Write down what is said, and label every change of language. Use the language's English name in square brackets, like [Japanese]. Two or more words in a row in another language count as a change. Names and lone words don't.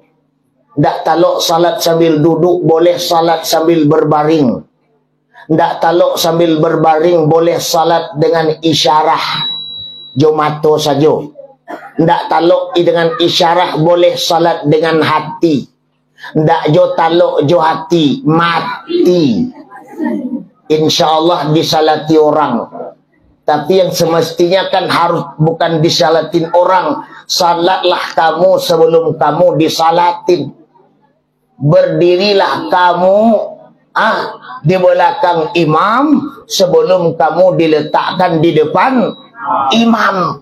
[Indonesian] Tidak taluk salat sambil duduk, boleh salat sambil berbaring. Tidak taluk sambil berbaring, boleh salat dengan isyarah. [Minangkabau] Jomato saja. [Indonesian] Ndak taluk dengan isyarah, boleh salat dengan hati. [Minangkabau] Ndak jo taluk jo hati, mati. [Indonesian] InsyaAllah disalati orang. Tapi yang semestinya kan harus bukan disalatin orang. Salatlah kamu sebelum kamu disalatin. Berdirilah kamu di belakang imam sebelum kamu diletakkan di depan imam.